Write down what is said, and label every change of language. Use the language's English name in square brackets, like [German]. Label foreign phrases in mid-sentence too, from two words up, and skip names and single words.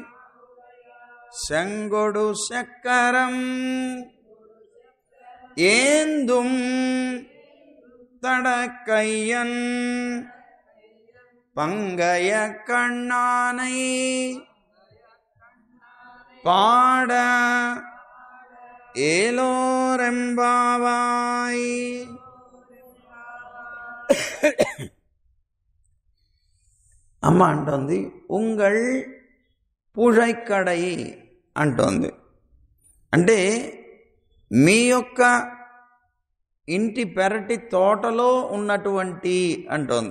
[Tamil] செங்கொடு சக்கரம் ஏந்தும் தடக்கையன் பங்கய கண்ணானை பாட ఏలోరెంబావాయ్. [Telugu] అమ్మ అంటోంది [Tamil] உங்கள் புழைக்கடை [Telugu] అంటోంది. అంటే మీ యొక్క ఇంటి పెరటి తోటలో ఉన్నటువంటి అంటోంది.